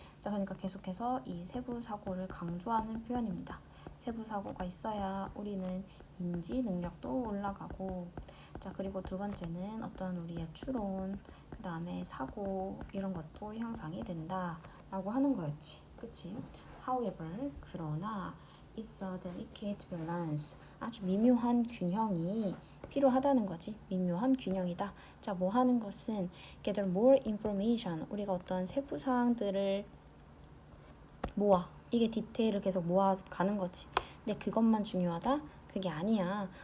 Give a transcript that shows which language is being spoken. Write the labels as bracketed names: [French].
[Korean] 자, 그러니까 계속해서 이 세부사고를 강조하는 표현입니다. 세부사고가 있어야 우리는 인지 능력도 올라가고 자, 그리고 두 번째는 어떤 우리의 추론, 그 다음에 사고 이런 것도 향상이 된다 라고 하는 거였지. 그치? [English] However, [Korean] 그러나 [English] it's a delicate balance. [Korean] 아주 미묘한 균형이 필요하다는 거지. 미묘한 균형이다. 자, 뭐 하는 것은 [English] gather more information. [Korean] 우리가 어떤 세부 사항들을 모아. 이게 디테일을 계속 모아가는 거지. 근데 그것만 중요하다? 그게 아니야.